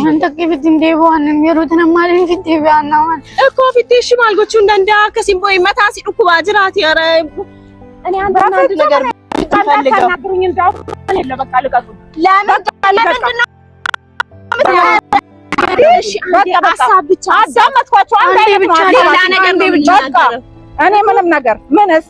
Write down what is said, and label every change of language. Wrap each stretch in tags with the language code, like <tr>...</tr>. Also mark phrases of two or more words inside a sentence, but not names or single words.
<om>Wanta fitti deebi'an yeroo tana maaliin fitti deebi'an Ekkoo fitti ishii maal gochuu hin danda'a akkasiin bo'ee mataa si dhukkubaa jiraati</om> <am>ኧረ እኔ አንድ ነገር ታናግሩኝ እንዳው ለምን በቃ ልቀቁ ለምን እሺ ሀሳብ ብቻ አዳመጥኳቸው አንድ አይነት ብቻ ሌላ ነገር ብቻ እኔ ምንም ነገር ምን እስቲ</am>